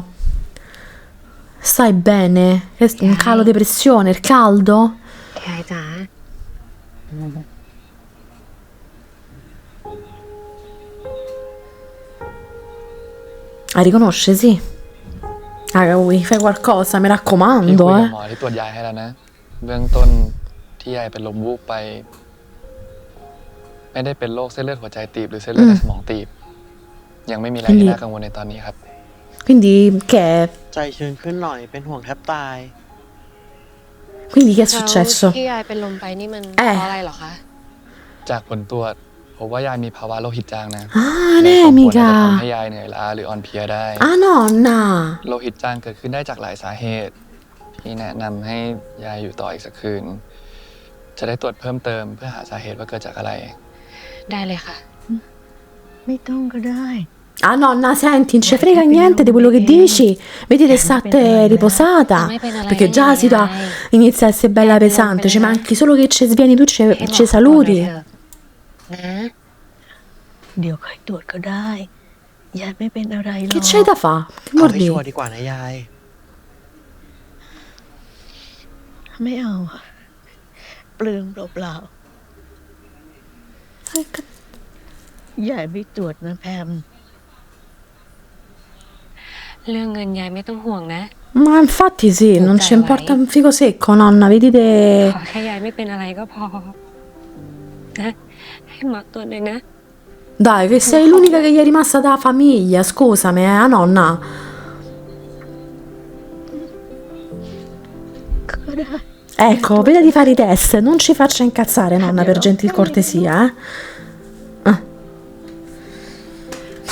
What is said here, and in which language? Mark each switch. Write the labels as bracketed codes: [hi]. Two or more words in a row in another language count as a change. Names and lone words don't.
[it] Stai bene? Che un calo di pressione, il caldo? [th] ยายจ๋า [it] La riconosce, sì. Ah, Ui, fai qualcosa, mi [th] พี่คุย [it] raccomando, [th] กับหมอที่ตรวจยายให้แล้วนะ เบื้องต้นที่ยายเป็นลมวูบไป ไม่ได้เป็นโรคเส้นเลือดหัวใจตีบหรือเส้นเลือดในสมองตีบ ยังไม่มีอะไรที่น่ากังวลในตอนนี้ครับ [it] Quindi che è? [th] ใจชื้นขึ้นหน่อยเป็นห่วงแทบตาย [it] Quindi che è [th] แล้ว [it] successo? [th] ที่ยายเป็นลมไปนี่มันเพราะอะไรเหรอคะ จากผลตรวจพบว่ายายมีภาวะโลหิตจางนะ [it] Ah, [th] เลยส่งผลอาจจะทำ [it] anemica. [th] ให้ยายเหนื่อยล้าหรืออ่อนเพลียได้ [it] Ah, nonna. [th] โลหิตจางเกิดขึ้นได้จากหลายสาเหตุ ที่แนะนำให้ยายอยู่ต่ออีกสักคืน จะได้ตรวจเพิ่มเติมเพื่อหาสาเหตุว่าเกิดจากอะไร ได้เลยค่ะ ไม่ต้องก็ได้ [it] Ah, nonna, senti, non ci frega niente di quello che dici. Vedi che state riposata. Perché già la situazione inizia a essere bella pesante. Ci manchi solo che ci svieni tu, ci saluti. [th] นะ เดี๋ยวค่อยตรวจก็ได้ ยายไม่เป็นอะไรหรอก [it] Che c'hai da fare? Che [th] เอา [it] vuol [th] ให้ชัวร์ [it] dire? [th] ดีกว่านะยาย ไม่เอาอะเปลืองเปล่าๆยายไม่ตรวจนะแพม เรื่องเงินยายไม่ต้องห่วงนะ [it] Ma infatti sì, non ci importa un figo secco, nonna, vedete. [th] ขอแค่ยายไม่เป็นอะไรก็พอนะให้หมอตรวจเลยนะ [it] Dai, che sei l'unica che gli è rimasta dalla famiglia, scusami, nonna. [th] ก็ได้ [it] Ecco, veda di fare i test, non ci faccia incazzare, nonna, per gentil cortesia,